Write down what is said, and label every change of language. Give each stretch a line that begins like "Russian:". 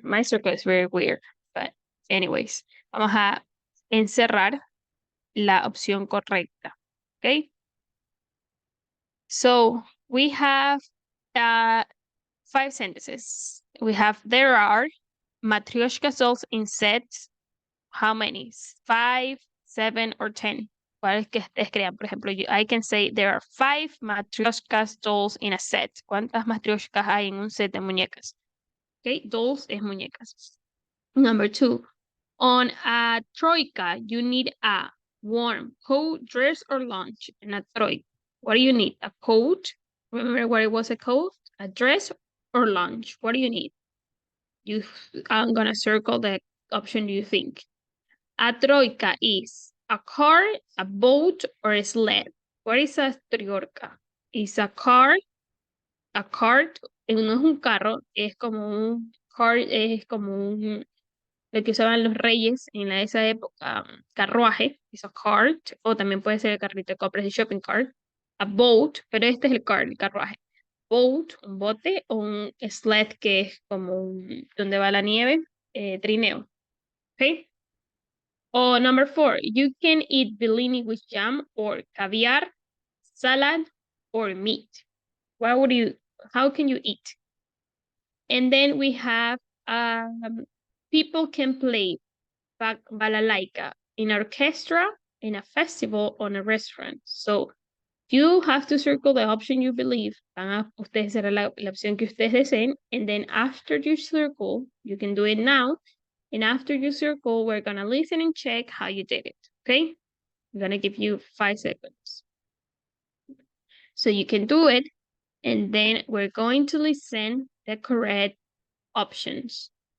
English: My circle is very weird, but anyways,
Spanish: vamos a encerrar la opción correcta.
English: Okay? So we have 5 sentences. We have there are Matryoshka dolls in sets. How many? 5, 7, or 10.
Spanish: ¿Cuáles que ustedes crean? Por ejemplo,
English: I can say there are 5 Matryoshka dolls in a set.
Spanish: ¿Cuántas matryoshkas hay en un set de muñecas?
English: Okay,
Spanish: dolls es muñecas.
English: Number 2. On a troika, you need a warm coat, dress, or lunch. In a troika, what do you need? A coat? Remember what it was, a coat? A dress or lunch? What do you need? I'm gonna circle the option you think. A troika is a car, a boat, or a sled. What is a troika? Is a car, a cart,
Spanish: no es un carro, es como un car, es como un lo que usaban los reyes en esa época, carruaje,
English: is a cart,
Spanish: o también puede ser el carrito de compras de
English: shopping cart, a boat,
Spanish: pero este es el cart, el carruaje. Boat, un bote, o un sled que es como donde va la nieve, trineo.
English: Okay? O number 4, you can eat bellini with jam or caviar, salad, or meat. How can you eat? And then we have people can play balalaika in an orchestra, in a festival, or in a restaurant. So you have to circle the option you believe.
Spanish: Ustedes será la opción que ustedes deseen.
English: And then after you circle, you can do it now. And after you circle, we're going to listen and check how you did it. Okay? I'm going to give you 5 seconds. So you can do it. And then we're going to listen the correct options.